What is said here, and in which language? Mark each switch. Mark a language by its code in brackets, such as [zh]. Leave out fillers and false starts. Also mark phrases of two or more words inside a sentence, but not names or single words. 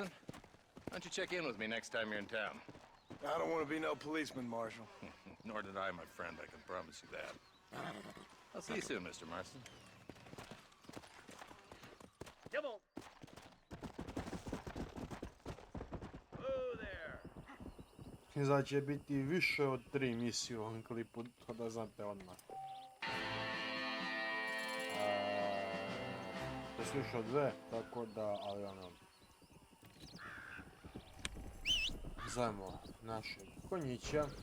[en] Why don't you check in with me next time you're in town? I don't want to be no policeman, Marshal. Nor did I, my friend. I can promise you that. I'll see you soon, Mr. Marston. Come on. Oh, there. [sr] Izgleda će biti više od 3 misije u ovom klipu, to da znate odmah. To su više od 2, tako da, ali ono... Zajmo našeg konjića.